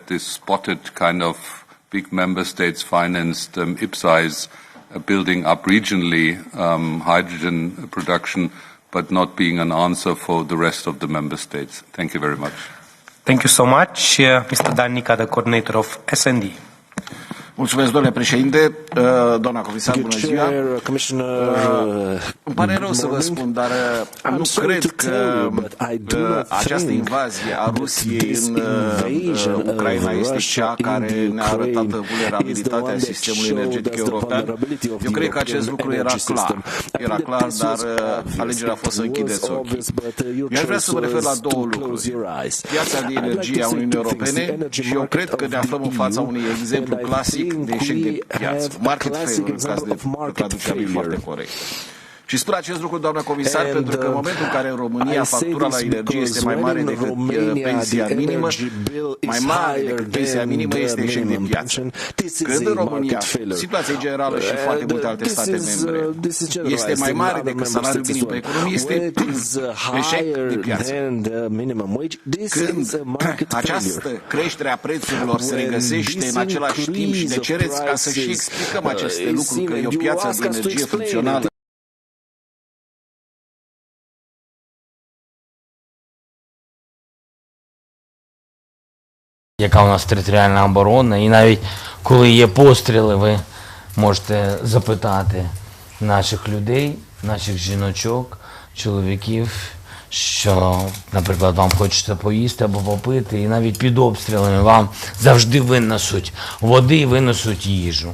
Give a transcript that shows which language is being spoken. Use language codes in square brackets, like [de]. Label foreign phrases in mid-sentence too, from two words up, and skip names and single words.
[en] This spotted kind of big member states financed IPSA's building up regionally hydrogen production, but not being an answer for the rest of the member states. Thank you very much. Thank you so much. Mr. Dan Nica, the coordinator of SND. [ro] Mulțumesc, domnule președinte, doamna comisar, bună ziua. Îmi pare rău să vă spun, dar nu cred că această invazie a Rusiei în Ucraina este cea care ne-a arătat vulnerabilitatea sistemului energetic european. Eu cred că acest lucru era clar. Era clar, dar alegerea a fost să închideți ochii. Eu aș vrea să vă refer la două lucruri. Piața de energie a Uniunii Europene și eu cred că ne aflăm în fața unui exemplu clasic de eșec de piață, [en] market failure, [ro] în caz de traducere foarte corectă. Și spun acest lucru, doamna comisar, pentru că în momentul în care în România factura la energie este mai mare decât pensia minimă, mai mare decât pensia minimă este eșec de piață. Când în România, situația generală și foarte multe alte state membre, este mai mare decât salariul minim pe economie, este eșec de piață. Când această creștere a prețurilor se regăsește în același timp și ne cereți ca să și explicăm aceste lucruri, că e o piață de energie funcțională, [uk] яка у нас територіальна оборона, і навіть коли є постріли, ви можете запитати наших людей, наших жіночок, чоловіків, що, наприклад, вам хочеться поїсти або попити, і навіть під обстрілами вам завжди винесуть води і винесуть їжу.